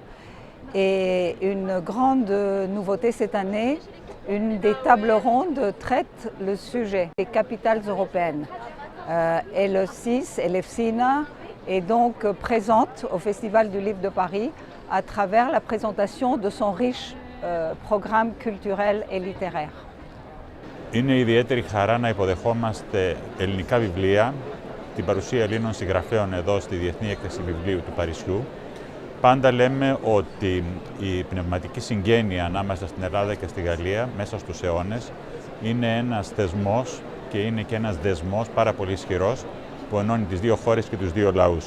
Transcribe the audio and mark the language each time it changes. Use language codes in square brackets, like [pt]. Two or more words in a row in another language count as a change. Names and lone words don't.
[fr] Et une grande nouveauté cette année, une des tables rondes traite le sujet des capitales européennes. Eleusis, Elefsina est donc présente au Festival du Livre de Paris à travers la présentation de son riche programme culturel et littéraire. [el] Είναι ιδιαίτερη χαρά να υποδεχόμαστε ελληνικά βιβλία, την παρουσία Ελλήνων συγγραφέων εδώ στη Διεθνή Έκθεση Βιβλίου του Παρισιού. Πάντα λέμε ότι η πνευματική συγγένεια ανάμεσα στην Ελλάδα και στη Γαλλία μέσα στους αιώνες είναι ένας θεσμός και είναι και ένας δεσμός πάρα πολύ ισχυρός που ενώνει τις δύο χώρες και τους δύο λαούς.